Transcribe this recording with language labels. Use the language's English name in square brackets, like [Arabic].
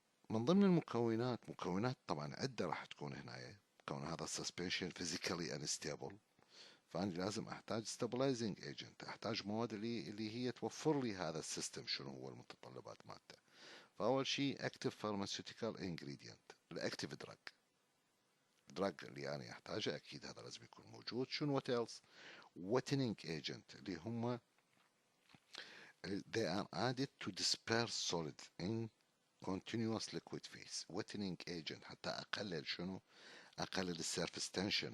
[Arabic] من ضمن مكونات طبعا عدة راح تكون هنا، كون هذا السسبنشن فيزيكالي انستابل، فأنا لازم أحتاج stabilizing agent، أحتاج مواد اللي هي توفر لي هذا السيستم. شنو هو المتطلبات مالته؟ فأول شيء active pharmaceutical ingredient، الأكتيف دراج اللي أنا أحتاجه أكيد هذا لازم يكون موجود. شنو [English] what else؟ [Arabic] wetting agent اللي هم [English] they are added to disperse solid in continuous liquid phase. [Arabic] wetting agent حتى أقلل شنو؟ أقلل السيرفس تنشن.